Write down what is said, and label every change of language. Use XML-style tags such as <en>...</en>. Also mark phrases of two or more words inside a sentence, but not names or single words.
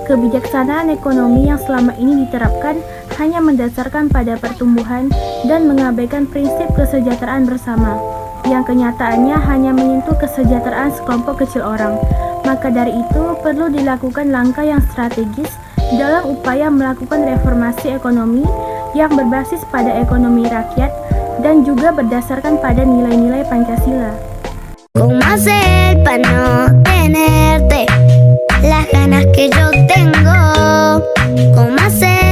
<id>kebijaksanaan ekonomi yang selama ini diterapkan hanya mendasarkan pada pertumbuhan dan mengabaikan prinsip kesejahteraan bersama, yang kenyataannya hanya menyentuh kesejahteraan sekelompok kecil orang. Maka dari itu, perlu dilakukan langkah yang strategis dalam upaya melakukan reformasi ekonomi yang berbasis pada ekonomi rakyat dan juga berdasarkan pada nilai-nilai Pancasila.</id> <es>¿Cómo hacer para no tenerte las ganas que yo tengo? ¿Cómo hacer</es>